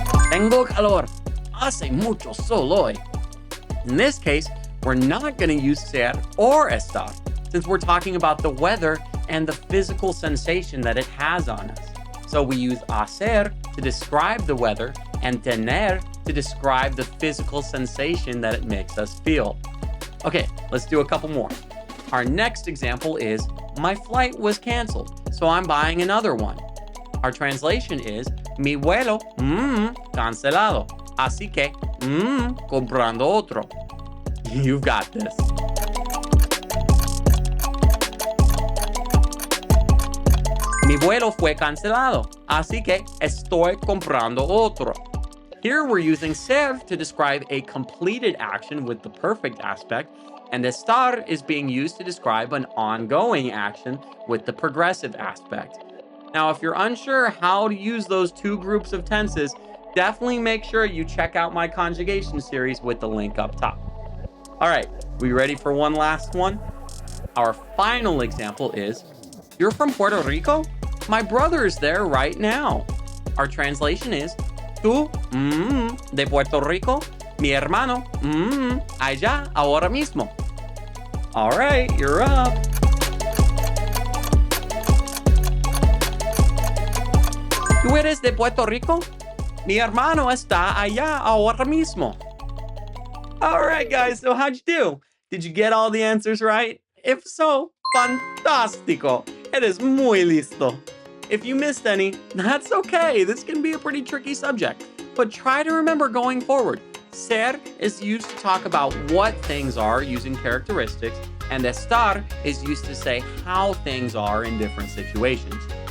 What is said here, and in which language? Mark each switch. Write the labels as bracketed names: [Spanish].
[English] Tengo calor. Hace mucho sol hoy. In this case, we're not going to use ser or estar, since we're talking about the weather and the physical sensation that it has on us. So we use hacer to describe the weather and tener to describe the physical sensation that it makes us feel. Okay, let's do a couple more. Our next example is, my flight was canceled, so I'm buying another one. Our translation is, mi vuelo, cancelado, así que, comprando otro. You've got this. [Spanish] Mi vuelo fue cancelado, así que estoy comprando otro. [English] Here we're using ser to describe a completed action with the perfect aspect, and estar is being used to describe an ongoing action with the progressive aspect. Now, if you're unsure how to use those two groups of tenses, definitely make sure you check out my conjugation series with the link up top. All right, we ready for one last one? Our final example is, you're from Puerto Rico? My brother is there right now. [Spanish] Our translation is, tú, de Puerto Rico, mi hermano, allá, ahora mismo. [English] All right, you're up. [Spanish] ¿Tú eres de Puerto Rico? Mi hermano está allá ahora mismo. [English] All right, guys, so how'd you do? Did you get all the answers right? [Spanish] If so, fantástico. Eres muy listo. [English] If you missed any, that's okay. This can be a pretty tricky subject. But try to remember going forward. Ser is used to talk about what things are using characteristics, and estar is used to say how things are in different situations.